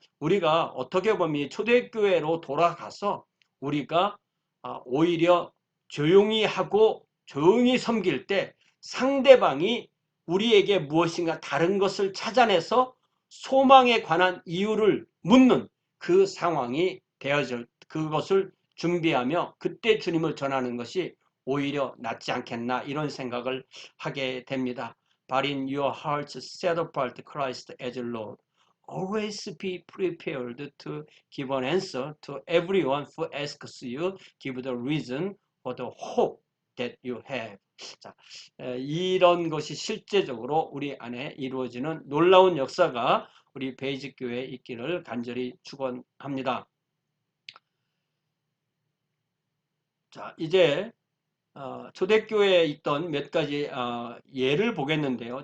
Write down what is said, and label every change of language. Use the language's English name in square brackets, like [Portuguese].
[Korean] 우리가 어떻게 보면 이 초대교회로 돌아가서 우리가 오히려 조용히 하고 조용히 섬길 때 상대방이 우리에게 무엇인가 다른 것을 찾아내서 소망에 관한 이유를 묻는 그 상황이 되어질 그것을 준비하며 그때 주님을 전하는 것이 오히려 낫지 않겠나 이런 생각을 하게 됩니다. [English] But in your hearts set apart Christ as Lord. Always be prepared to give an answer to everyone who asks you. Give the reason for the hope that you have. [Korean] 자, 이런 것이 실제적으로 우리 안에 이루어지는 놀라운 역사가 우리 베이직 교회에 있기를 간절히 축원합니다. 자, 이제 초대교회에 있던 몇 가지 예를 보겠는데요.